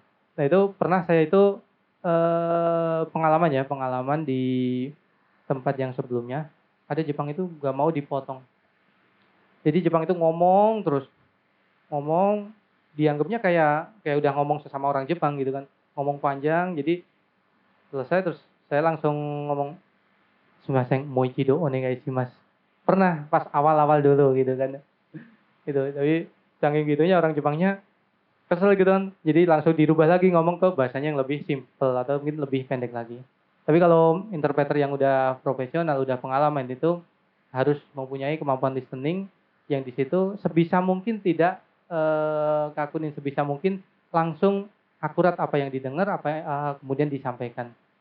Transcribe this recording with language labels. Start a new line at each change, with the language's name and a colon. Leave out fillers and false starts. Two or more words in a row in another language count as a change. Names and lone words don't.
Indonesian: Nah itu pernah saya itu pengalaman di tempat yang sebelumnya, ada Jepang itu gak mau dipotong. Jadi Jepang itu ngomong terus, ngomong dianggapnya kayak udah ngomong sesama orang Jepang gitu kan, ngomong panjang. Jadi selesai terus saya langsung ngomong,
Japanese: すみません、もう一度お願いします.
Indonesian: Pernah pas awal-awal dulu gitu kan. Itu tapi saking gitunya orang Jepangnya kesel gitu kan. Jadi langsung dirubah lagi ngomong ke bahasanya yang lebih simple atau mungkin lebih pendek lagi. Tapi kalau interpreter yang udah profesional, udah pengalaman itu harus mempunyai kemampuan listening yang di situ sebisa mungkin tidak kakunin, sebisa mungkin langsung akurat apa yang didengar, kemudian disampaikan.